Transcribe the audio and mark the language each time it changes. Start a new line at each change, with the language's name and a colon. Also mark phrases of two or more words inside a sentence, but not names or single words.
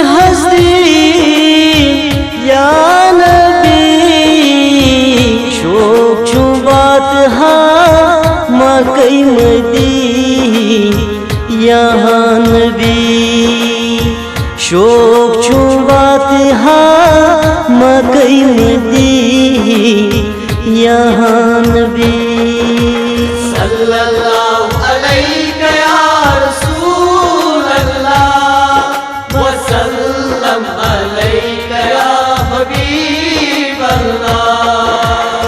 Kashmiri: حضرین
Arabic: یا نبی
Kashmiri: شوق چھم واتہا مکہ مدین
Arabic: یا نبی
Kashmiri: شوق چھم واتہا مکہ مدین
Arabic: یا نبی صلی اللہ علیہ یا رسول اللہ وسلم علیہ یا حبیب اللہ